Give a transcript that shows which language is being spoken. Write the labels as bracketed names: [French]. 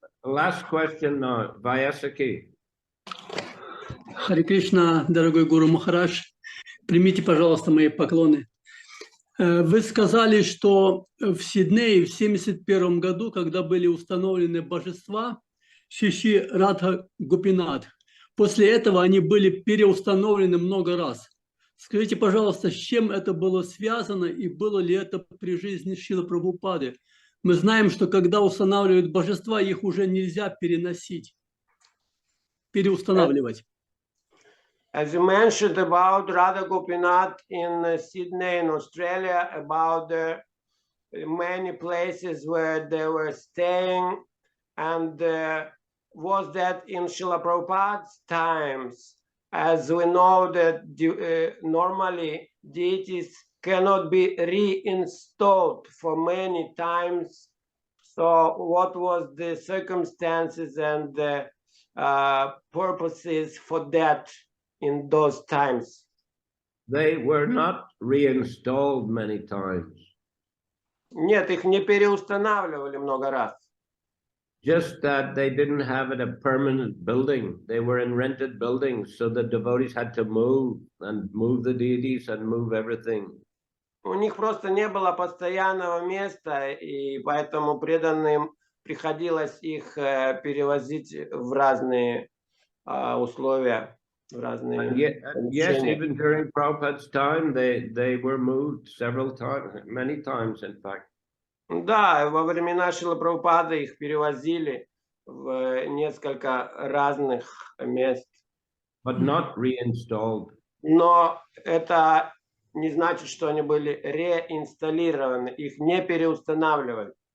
[English] Last question now, Vyasaki. [Russian] Харе Кришна, дорогой Гуру Махарадж, примите, пожалуйста, мои поклоны. Вы сказали, что в Сиднее в 1971 году, когда были установлены божества Шиши Радха Гопинат, после этого они были переустановлены много раз. Скажите, пожалуйста, с чем это было связано и было ли это при жизни Шрилы Прабхупады? Мы знаем, что когда устанавливают божества, их уже нельзя переносить, переустанавливать. [English] As you mentioned about Radha Gopinath in Sydney in Australia, about the many places where they were staying, and was that in Srila Prabhupada's times, as we know that normally deities cannot be reinstalled for many times. So what was the circumstances and the purposes for that in those times? They were not reinstalled many times. [Russian] Нет, их не переустанавливали много раз. [English] Just that they didn't have it a permanent building. They were in rented buildings, so the devotees had to move the deities and move everything. [Russian] У них просто не было постоянного места, и поэтому преданным приходилось их перевозить в разные условия, в разные [English] And yes, [Russian] помещения. [English] even during Prabhupada's time, they were moved several times, many times, in fact. [Russian] Да, во времена Шрилы Прабхупады их перевозили в несколько разных мест. [English] But not reinstalled. [Russian] Но это не значит, что они были реинсталлированы, их не переустанавливали.